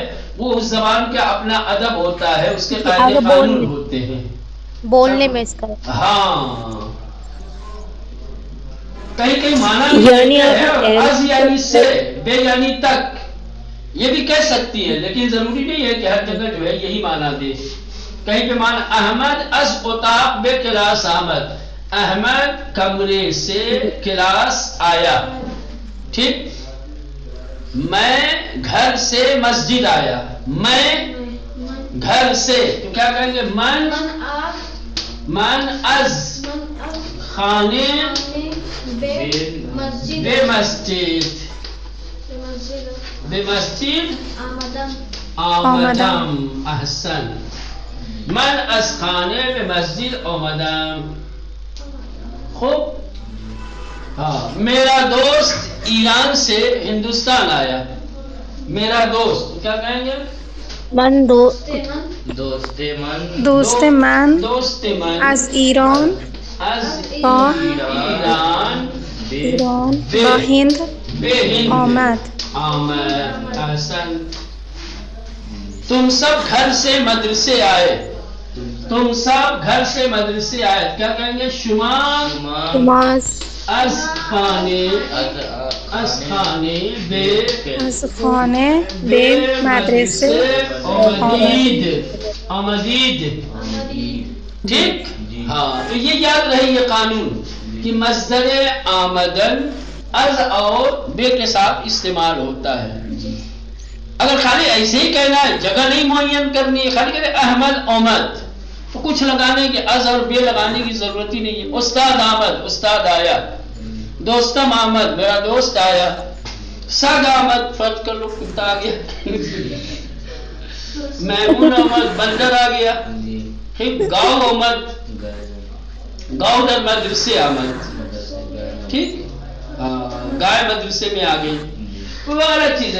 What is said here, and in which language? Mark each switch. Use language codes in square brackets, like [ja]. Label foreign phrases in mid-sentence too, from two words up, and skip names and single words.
[ur] وہ اس زبان کا اپنا ادب ہوتا ہے، اس کے قاعدے قانون ہوتے ہیں بولنے میں اس کا. ہاں کہیں کہیں معنی یعنی از یعنی سے، بے یعنی تک، یہ بھی کہہ سکتی ہے، لیکن ضروری نہیں ہے کہ ہر جگہ جو ہے یہی معنی دے. کہیں پہ معنی [fa] احمد از اتاق بے کلاس آمد، [ur] احمد کمرے سے کلاس آیا. ٹھیک. میں گھر سے مسجد آیا، میں گھر سے، تو کیا کہیں گے؟ [fa] من از خانے بے مسجد، بے مسجد آمدم. احسن. من از خانے بے مسجد آمدم. [ur] خوب. ہاں میرا دوست ایران سے ہندوستان آیا. میرا دوست کیا کہیں گے؟ [fa] دوست من از ایران با هند آمد. [ur] احسن. تم سب گھر سے مدرسے آئے، تم سب گھر سے مدرسے آئے. کیا کہیں گے؟ [fa] شما از خانے بے مدرسے آمدید. [ur] ٹھیک. ہاں تو یہ یاد رہے یہ قانون کہ مصدر آمدن از اور بے کے ساتھ استعمال ہوتا ہے. اگر خالی ایسے ہی کہنا ہے، جگہ نہیں معین کرنی ہے، خالی کہتے [fa] احمد آمد، [ur] تو کچھ لگانے کے از اور بے لگانے کی ضرورت ہی نہیں ہے. [fa] استاد آمد، [ur] استاد آیا. [fa] دوستم آمد، [ur] میرا دوست آیا. [fa] سگ آمد، [ur] فرض کر لو کتا آ گیا. [fa] میمون آمد، [ur] بندر آ گیا. [fa] گاؤں آمد، گاؤں در مدرسے آمد. [ur] ٹھیک. گائے مدرسے میں آ گئی، وہ الگ چیز ہے.